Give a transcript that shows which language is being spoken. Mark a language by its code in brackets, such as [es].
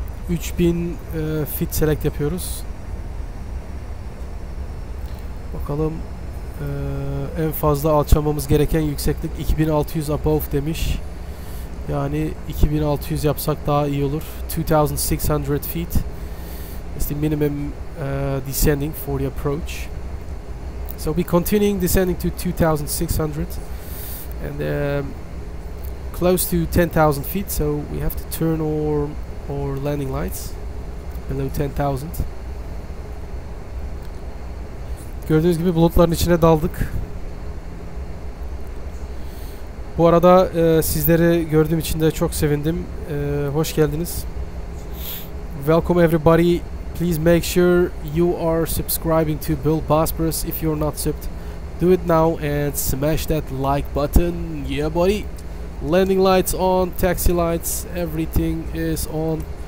[tr] 3000 feet select yapıyoruz. Bakalım en fazla alçalmamız gereken yükseklik 2600 above demiş. Yani 2600 yapsak daha iyi olur. [en] 2600 feet is the minimum descending for the approach. So we're continuing descending to 2600 and close to 10,000 feet, so we have to turn our landing lights below 10,000. [tr] Gördüğünüz gibi bulutların içine daldık. Bu arada sizleri gördüğüm için de çok sevindim. Hoş geldiniz. [en] Welcome everybody. Please make sure you are subscribing to BullBosphorus if you're not subbed. Do it now and smash that like button. Yeah, buddy. Landing lights on, taxi lights, everything is on.